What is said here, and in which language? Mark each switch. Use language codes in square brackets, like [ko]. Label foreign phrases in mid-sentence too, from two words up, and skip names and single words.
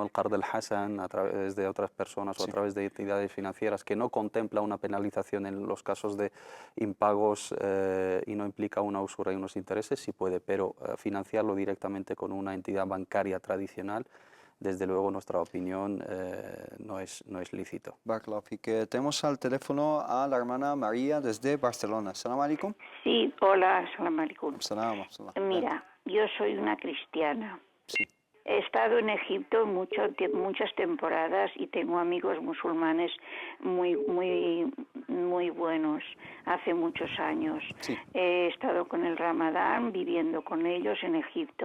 [es] El [ar] قرض الحسن [es] a través de otras personas o a través de entidades financieras, que no contempla una penalización en los casos de impagos y no implica una usura y unos intereses, sí puede, pero financiarlo directamente con una entidad bancaria tradicional, desde luego, nuestra opinión no es lícito. [ar] بارك الله فيك. [es] Tenemos al teléfono a la hermana María desde Barcelona. [ar] سلام عليكم. [es] Sí, hola, [ar] سلام عليكم. Salam. [es] Mira, yo soy una cristiana. Sí. He estado en Egipto muchas temporadas y tengo amigos musulmanes muy buenos, hace muchos años. Sí. He estado con el Ramadán viviendo con ellos en Egipto.